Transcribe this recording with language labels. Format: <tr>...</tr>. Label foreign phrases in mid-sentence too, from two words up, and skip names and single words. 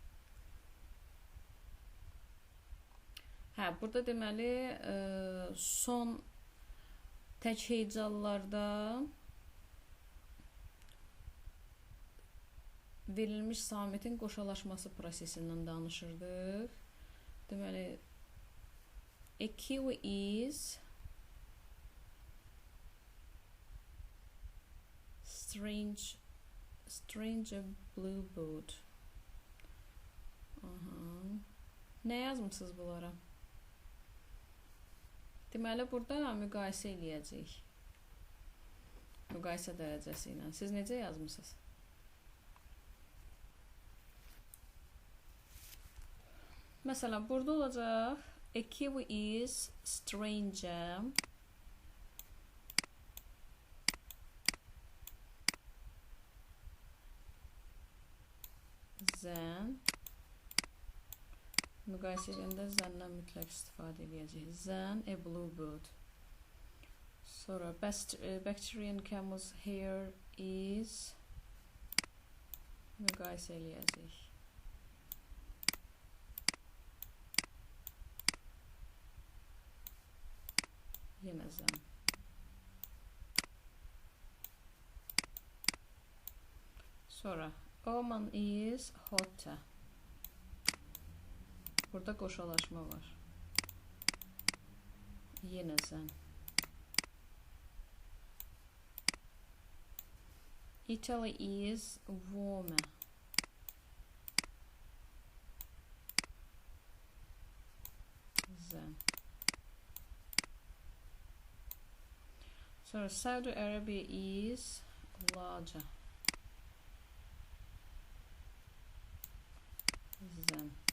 <az>Hə, burada deməli, son tək hecalılarda verilmiş samitin qoşalaşması prosesindən danışırdıq. Deməli,</az> <en>a kiwi is strange blue boat.</en> <az>Nə yazmışsınız bunlara? Deməli, burada müqayisə eləyəcək. Müqayisə dərəcəsi ilə. Siz necə yazmışsınız? Məsələn, burada olacaq</az> <en>a kiwi is stranger than</en> <az>müqayisə edəndə zəndən mütləq istifadə edəcəyik.</az> <en>Than a bluebird. Sonra bacterian camel's hair is</en> <az>müqayisə edəcəyik. Yenə than.</az> <en>Sonra Oman is hotter.</en> <az>Burada qoşalaşma var. Yenə than.</az> <en>Italy is warmer. Than. So Saudi Arabia is larger than.</en>